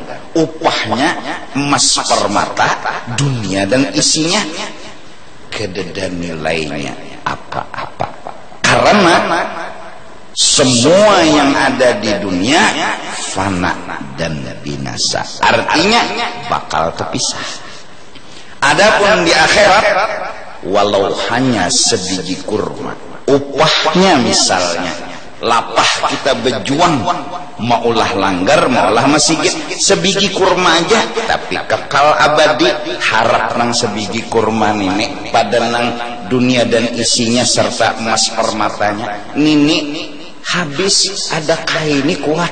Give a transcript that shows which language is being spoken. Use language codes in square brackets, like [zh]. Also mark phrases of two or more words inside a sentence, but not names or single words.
[id] Upahnya emas permata, dunia dan isinya, kededa nilainya apa-apa. Karena semua yang ada di dunia fana dan binasa, artinya bakal terpisah. Adapun di akhirat, walau hanya sebiji kurma, upahnya misalnya lapah kita berjuang maulah langgar maulah masjid sebiji kurma aja, tapi kekal abadi. [bjn] Harap nang sebiji kurma nini pada nang dunia dan isinya serta emas permatanya nini habis, adakah ini kuat?